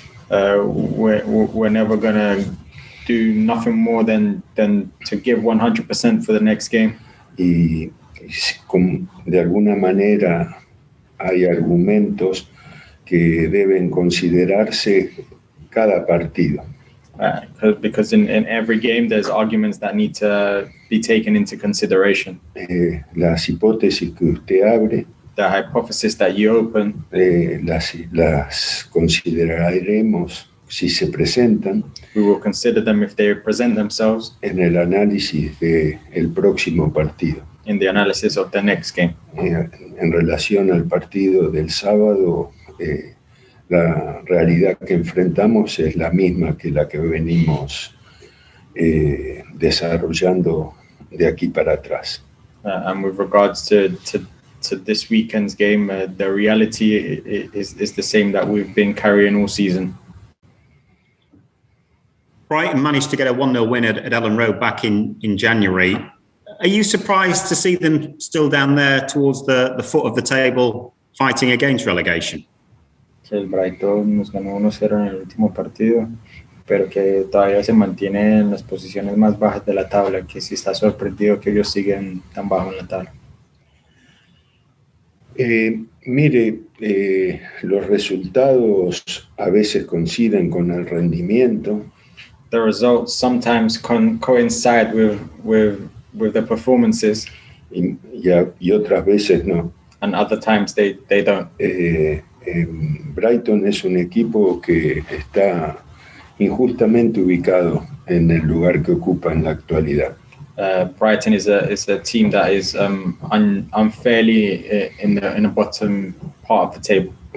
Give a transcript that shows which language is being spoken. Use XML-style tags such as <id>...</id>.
<en>We're never gonna do nothing more than to give 100% for the next game.</en> <es>Y de alguna manera hay argumentos que deben considerarse cada partido.</es> <en>Because in every game there's arguments that need to be taken into consideration.</en> <es>Las hipótesis que usted abre,</es> <en>the hypothesis that you open,</en> <es>las consideraremos si se presentan.</es> <en>We will consider them if they present themselves.</en> <es>En el análisis del próximo partido.</es> <en>In the analysis of the next game.</en> <es>En relación al partido del sábado, la realidad que enfrentamos es la misma que la que venimos desarrollando de aquí para atrás.</es> <en>And with regards to this weekend's game, the reality is the same that we've been carrying all season. Brighton managed to get a 1-0 win at Ellen Road back in January. Are you surprised to see them still down there towards the foot of the table fighting against relegation?</en> <es>Que el Brighton nos ganó 1-0 en el último partido, pero que todavía se mantiene en las posiciones más bajas de la tabla, que sí está sorprendido que ellos siguen tan bajo en la tabla. Mire, los resultados a veces coinciden con el rendimiento.</es> <en>The results sometimes coincide with the performances.</en> <es>Y otras veces no.</es> <en>And other times they don't.</en> <es>Brighton es un equipo que está injustamente ubicado en el lugar que ocupa en la actualidad.</es> <en>Brighton is a team that is unfairly in the bottom part of the table.</en>